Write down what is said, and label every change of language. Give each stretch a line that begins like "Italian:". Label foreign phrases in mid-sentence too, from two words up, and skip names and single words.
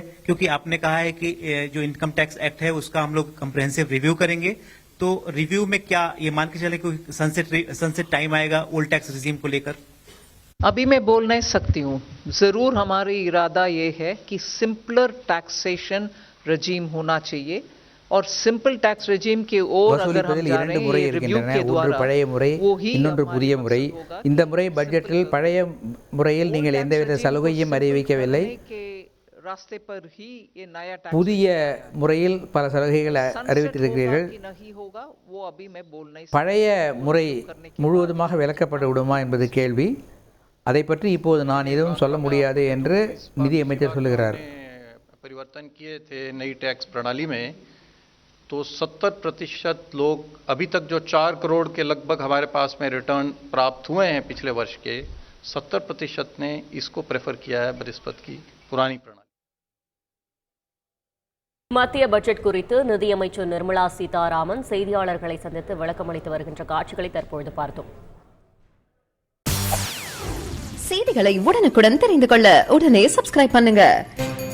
Hindi: क्योंकि आपने कहा है कि जो
English: income tax act
Hindi: है उसका हम लोग
English: comprehensive review
Hindi: करेंगे, तो रिव्यू में क्या ये मान के चले कोई
English: sunset time
Hindi: आएगा
English: old tax regime
Hindi: को लेकर? अभी मैं बोल नहीं सकती हूँ। जरूर हमारी इरादा ये है कि
English: simpler taxation regime
Hindi: होना चाहिए और
English: simple tax regime
Hindi: के ओर अगर हम जा रहे हैं रिव्यू के द्वारा
Tamil: பழைய முறை இன்னொன்று புதிய முறை இந்த முறை பட்ஜெட்டில் பழைய முறையில் நீங்கள் எந்தவித சலுகையும் அறிவிக்கவில்லை புதிய முறையில் பல சலுகைகள் அறிவித்திருக்கிறீர்கள் பழைய முறை முழுவதுமாக விலக்கப்பட்டு விடுமா என்பது கேள்வி அதை பற்றி இப்போது நான் எதுவும் சொல்ல முடியாது என்று நிதி அமைச்சர் சொல்கிறார்
Hindi: परिवर्तन किए थे नई टैक्स प्रणाली में तो 70% लोग अभी तक जो 4 करोड़ के लगभग हमारे पास में रिटर्न प्राप्त हुए हैं पिछले वर्ष के 70% ने इसको प्रेफर किया है बनिस्बत की पुरानी प्रणाली।
Tamil: மத்திய பட்ஜெட் குறித்து நிதியமைச்சர் நிர்மலா சீதாராமன் செய்தியாளர்களை சந்தித்து விளக்கமளித்து வருகின்ற காட்சிகளை தற்பொழுது பார்த்தோம். செய்திகளை உடனுக்குடன் தெரிந்து கொள்ள உடனே சப்ஸ்கிரைப் பண்ணுங்க.